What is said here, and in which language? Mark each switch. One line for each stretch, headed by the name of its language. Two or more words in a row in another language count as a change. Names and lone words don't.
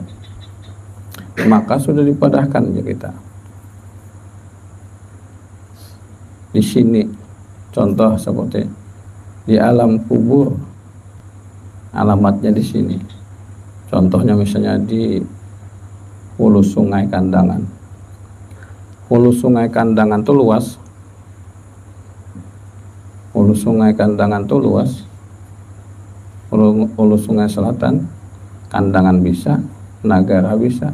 Indonesian: Maka sudah dipadahkan ya kita. Di sini contoh seperti di alam kubur, alamatnya di sini. Contohnya misalnya di hulu sungai Kandangan. Hulu sungai Kandangan itu luas. Hulu sungai Kandangan itu luas. Hulu sungai selatan, Kandangan bisa, Nagara bisa.